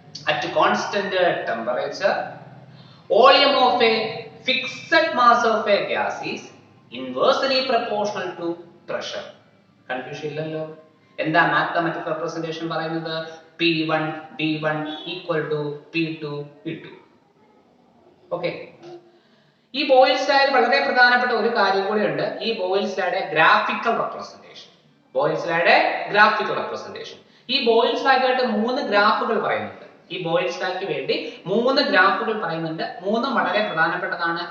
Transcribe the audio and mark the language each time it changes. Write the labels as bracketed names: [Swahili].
[English] at constant temperature volume of a fixed mass of a gas is inversely proportional to pressure. [Malayalam] Confusion ഇല്ലല്ലോ. എന്താ mathematical representation പറയുന്നത്? [English] P1 V1 equal to P2 V2. Okay. [Malayalam] ഈ boils ലായിൽ വളരെ പ്രധാനപ്പെട്ട ഒരു കാര്യം കൂടി ഉണ്ട്. ഈ boils ലായുടെ graphical representation. Boils ലായുടെ graphical representation. ഈ ബോയിൽസ് ലായ്ക്കായിട്ട് 3 ഗ്രാഫുകൾ പറയുന്നുണ്ട്. ഈ ബോയിൽസ് ലായ്ക്ക് വേണ്ടി 3 ഗ്രാഫുകൾ പറയുന്നുണ്ട്. മൂന്നും വളരെ പ്രധാനപ്പെട്ടതാണ്.